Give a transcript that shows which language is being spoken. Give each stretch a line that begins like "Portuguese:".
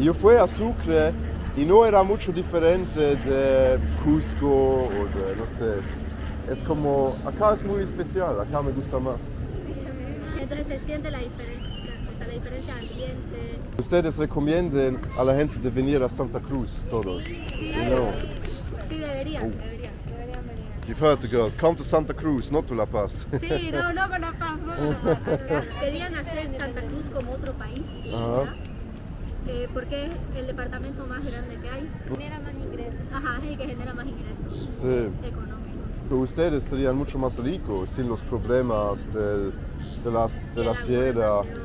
Spanish: Y yo fui a Sucre y no era mucho diferente de Cusco o de, no sé. Es como, acá es muy especial, acá me gusta más. Entonces se siente la diferencia de ambiente. Ustedes recomienden a la gente de venir a Santa Cruz, todos. Sí,
English: You know.
Spanish: sí deberían venir.
English: You've heard the girls, come to Santa Cruz, not to La Paz.
Spanish: Sí, no con La Paz, no con La Paz. Querían hacer Santa Cruz como otro país, Ajá. porque es el departamento más grande que hay. Genera más ingresos. Ajá, es el que genera más ingresos Sí. económicos. Pero ustedes serían mucho más ricos sin los problemas de la sierra.